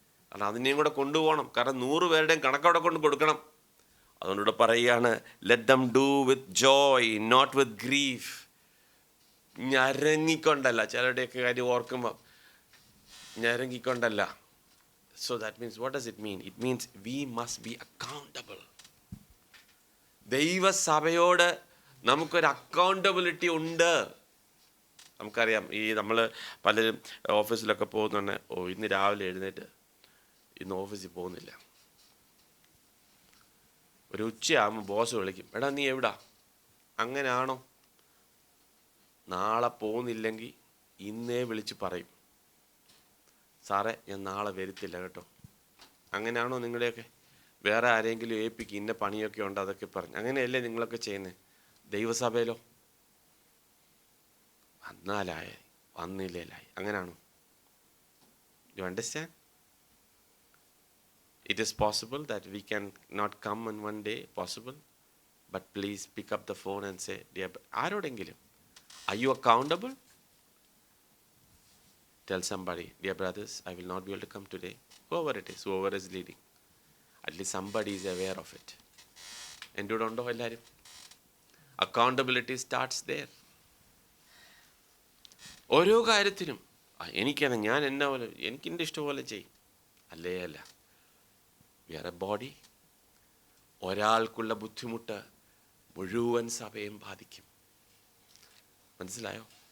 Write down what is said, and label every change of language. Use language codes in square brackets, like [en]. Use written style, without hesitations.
[ml] കാരണം അതിനെയും കൂടെ കൊണ്ടുപോകണം. കാരണം 100 പേരുടെയും കണക്കവിടെ കൊണ്ട് കൊടുക്കണം. അതുകൊണ്ട് ഇവിടെ പറയുകയാണ്, [en] Let them do with joy not with grief. [ml] ഞരങ്ങിക്കൊണ്ടല്ല. ചിലരുടെയൊക്കെ കാര്യം ഓർക്കുമ്പോൾ ഞരങ്ങിക്കൊണ്ടല്ല. [en] So that means, what does it mean? It means we must be accountable. [ml] ദൈവസഭയോട് നമുക്കൊരു അക്കൗണ്ടബിലിറ്റി ഉണ്ട്. നമുക്കറിയാം, ഈ നമ്മൾ പലരും ഓഫീസിലൊക്കെ പോകുന്നുണ്ട്, ഇന്ന് രാവിലെ എഴുന്നേറ്റ് ഇന്ന് ഓഫീസിൽ പോകുന്നില്ല. ഒരു ഉച്ചയാകുമ്പോൾ ബോസ് വിളിക്കും, എടാ നീ എവിടാ? അങ്ങനെയാണോ? നാളെ പോകുന്നില്ലെങ്കിൽ ഇന്നേ വിളിച്ച് പറയും, സാറേ ഞാൻ നാളെ വരത്തില്ല കേട്ടോ. അങ്ങനെയാണോ നിങ്ങളുടെയൊക്കെ? വേറെ ആരെങ്കിലും ഏൽപ്പിക്കും, ഇന്ന പണിയൊക്കെ ഉണ്ട് അതൊക്കെ പറഞ്ഞ്. അങ്ങനെയല്ലേ നിങ്ങളൊക്കെ ചെയ്യുന്നത്? ദൈവസഭയിലോ വന്നാലായി വന്നില്ലേലായി, അങ്ങനെയാണോ? [en] You understand? It is possible that we can not come on one day, possible, but please pick up the phone and say, dear, [ml] ആരോടെങ്കിലും, [en] are you accountable? Tell somebody, dear brothers, I will not be able to come today. Whoever it is, whoever is leading, at least somebody is aware of it. [ml] എന്തുകൊണ്ടോ എല്ലാവരും [en] Accountability starts there. [ml] ഓരോ കാര്യത്തിനും എനിക്കാണ്, ഞാൻ എന്നെ പോലെ, എനിക്കെൻ്റെ ഇഷ്ടപോലെ ചെയ്യും. അല്ലേ അല്ല, വേറെ ബോഡി. ഒരാൾക്കുള്ള ബുദ്ധിമുട്ട് മുഴുവൻ സഭയും ബാധിക്കും. മനസ്സിലായോ?